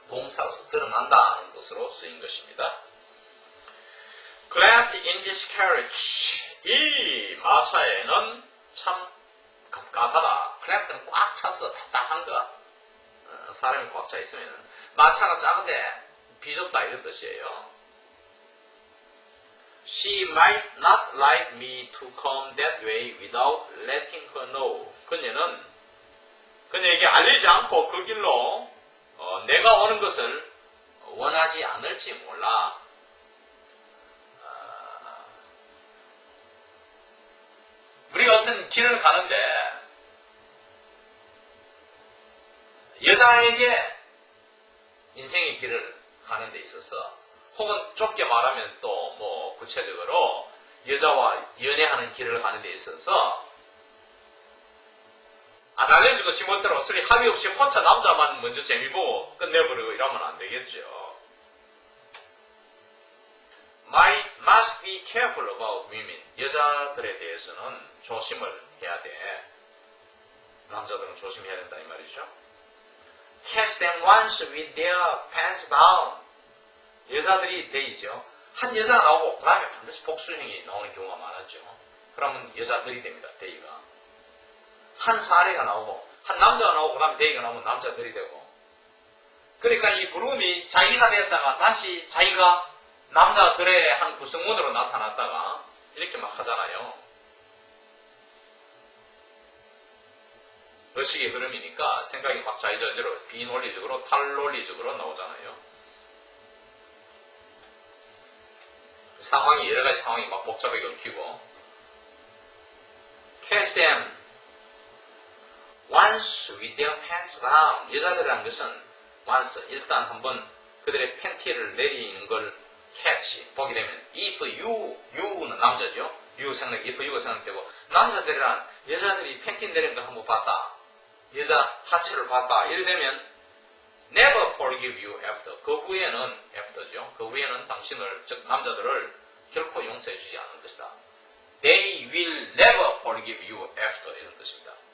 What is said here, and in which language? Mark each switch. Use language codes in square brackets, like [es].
[ko] 동사로서 드러난다 이런 뜻으로 쓰인 것입니다. [en] Glad in this carriage [ko] 이 마차에는 참 갑갑하다. Glad는 꽉 차서 답답한 거. 사람이 꽉 차 있으면 마차가 작은데 비좁다 이런 뜻이에요. [en] She might not like me to come that way without letting her know. [ko] 그녀에게 알리지 않고 그 길로 내가 오는 것을 원하지 않을지 몰라. 우리가 어떤 길을 가는데 여자에게 인생의 길을 가는 데 있어서 혹은 좁게 말하면 또 뭐 구체적으로 여자와 연애하는 길을 가는 데 있어서 안 알려주고 지멋대로 소리 합의 없이 혼자 남자만 먼저 재미보고 끝내버리고 이러면 안 되겠죠. [en] Must be careful about women. [ko] 여자들에 대해서는 조심을 해야 돼. 남자들은 조심해야 된다 이 말이죠. [en] Catch them once with their pants down. [ko] 여자들이 데이죠. 한 여자가 나오고 그 다음에 반드시 복수형이 나오는 경우가 많았죠. 그러면 여자들이 됩니다. 데이가. 한 사례가 나오고 한 남자가 나오고 그 다음에 데이가 나오면 남자들이 되고. 그러니까 이 그룹이 자기가 되었다가 다시 자기가 남자들의 한 구성원으로 나타났다가 이렇게 막 하잖아요. 의식의 흐름이니까 생각이 막 자유자재로 비논리적으로 탈논리적으로 나오잖아요. 상황이 여러가지 상황이 막 복잡하게 얽히고 [en] Catch them once with their pants down. [ko] 여자들이라는 것은 once 일단 한번 그들의 팬티를 내리는 걸 catch 보게 되면 if you는 남자죠. you 생각 if you가 생각되고 남자들이란 여자들이 팬티 내리는 걸 한번 봤다. 여자 하체를 봤다. [en] 이래 되면 never forgive you after. [ko] 그 후에는 after죠. 그 후에는 당신을 즉 남자들을 결코 용서해 주지 않을 것이다. [en] They will never forgive you after [ko] 이런 뜻입니다.